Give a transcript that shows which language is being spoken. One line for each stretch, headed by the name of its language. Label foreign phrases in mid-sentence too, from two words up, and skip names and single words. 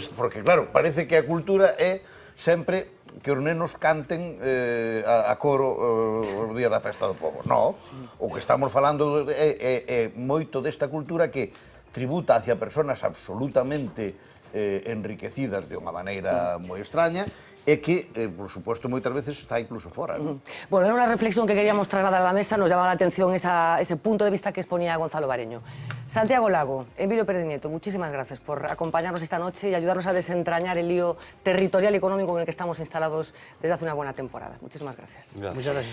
Galician: Porque, claro, parece que a cultura é sempre que os nenos canten a coro o día da festa do povo. Non, o que estamos falando é moito desta cultura que tributa hacia persoas absolutamente enriquecidas de unha maneira moi extraña e que,
Spanish: por supuesto,
Galician: moitas veces está incluso fora.
Spanish: Bueno, era una reflexión que queríamos trasladar a la mesa, nos llamaba la atención ese punto de vista que exponía Gonzalo Bareño. Santiago Lago, Emilio Pérez Nieto, muchísimas gracias por acompañarnos esta noche y ayudarnos a desentrañar el lío territorial y económico en el que estamos instalados desde hace una buena temporada. Muchísimas gracias. Muchas gracias.